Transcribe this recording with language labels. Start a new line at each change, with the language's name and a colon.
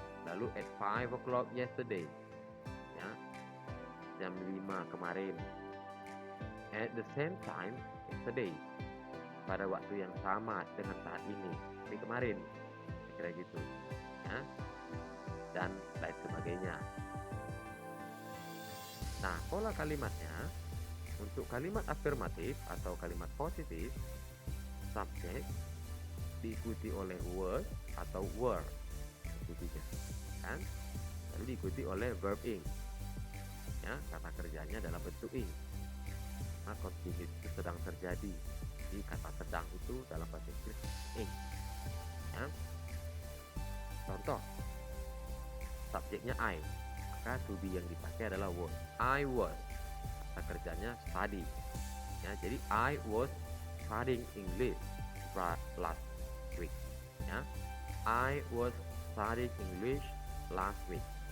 Indonesian: Lalu
English: at 5 o'clock yesterday.
Indonesian: Ya, jam 5 kemarin.
English: At the same time yesterday.
Indonesian: Pada waktu yang sama dengan saat ini. Ini kemarin. Kira gitu. Ya. Dan lain sebagainya. Nah, pola kalimatnya untuk kalimat afirmatif atau kalimat positif, subjek diikuti oleh was atau were, kan? Lalu diikuti oleh verb ing. Ya, kata kerjanya dalam bentuk ing. Nah, continuous itu sedang terjadi. Jadi kata sedang itu dalam bahasa Inggris ing. Ya. Contoh, subjeknya I, maka to be yang dipakai adalah was.
English: I was.
Indonesian: Kata kerjanya study. Ya, jadi
English: I was studying English last week. Ya, I was studying English last week.